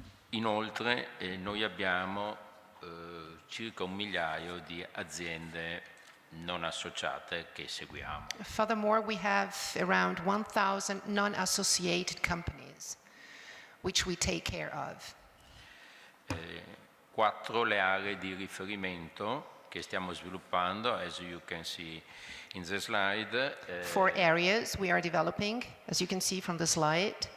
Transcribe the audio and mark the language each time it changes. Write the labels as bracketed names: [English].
[Italian] Inoltre noi abbiamo circa 1 migliaio di aziende non associate che seguiamo. [English] Furthermore, we have around 1,000 non-associated companies, which we take care of. [Italian] 4 le aree di riferimento che stiamo sviluppando, [English] as you can see in the slide. 4 areas we are developing, as you can see from the slide.